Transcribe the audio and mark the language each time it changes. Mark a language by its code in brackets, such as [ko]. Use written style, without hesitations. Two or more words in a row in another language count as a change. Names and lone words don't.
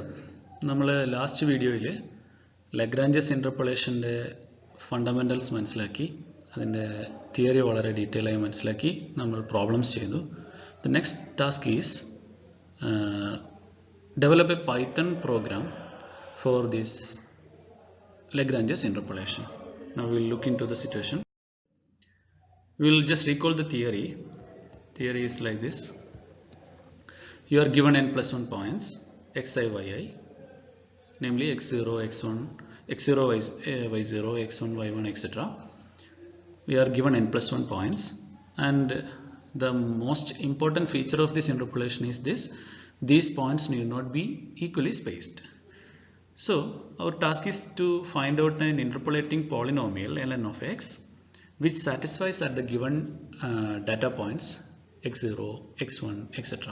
[ml] നമ്മൾ ലാസ്റ്റ് വീഡിയോയിൽ [en] Lagrange's interpolation's fundamentals [ml] മനസ്സിലാക്കി, അതിൻ്റെ തിയറി വളരെ ഡീറ്റെയിൽ ആയി മനസ്സിലാക്കി നമ്മൾ പ്രോബ്ലംസ് ചെയ്തു. [en] the next task is develop a Python program for this Lagrange's interpolation. Now we will look into the situation. We will just recall the theory. Theory is like this. You are given n plus 1 points xi, yi, namely x0, x1, x0, y0, x1, y1, etc. We are given n plus 1 points, and the most important feature of this interpolation is this: these points need not be equally spaced. So our task is to find out an interpolating polynomial ln of x which satisfies at the given data points x0, x1, etc.